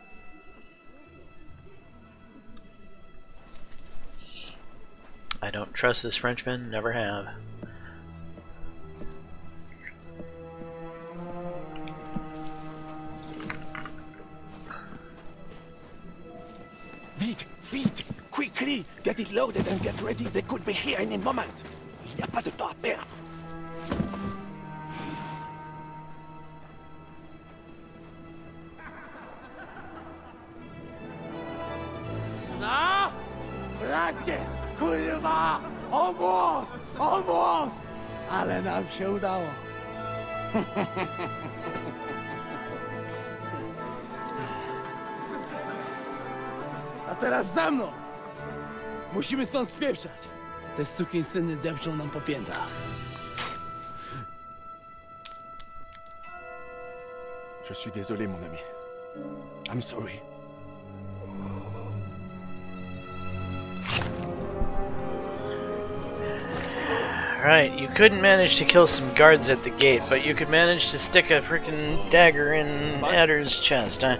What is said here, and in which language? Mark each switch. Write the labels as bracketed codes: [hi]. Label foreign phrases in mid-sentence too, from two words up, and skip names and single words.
[en] I don't trust this Frenchman, never have. [fr] Vite, vite, [en] quickly, get it loaded and get ready. They could be here any moment. [fr] Il n'y a pas de temps à perdre. [en] No! [pl] Bracie! Kurwa! [en] Almost! Almost! [pl] Ale nam się udało. A teraz za mną! Musimy stąd spieprzać. Te sukinsyny depczą nam po piętach. [fr] Je suis désolé, mon ami. [en] I'm sorry. Right, you couldn't manage to kill some guards at the gate, but you could manage to stick a freaking dagger in Adder's chest, huh?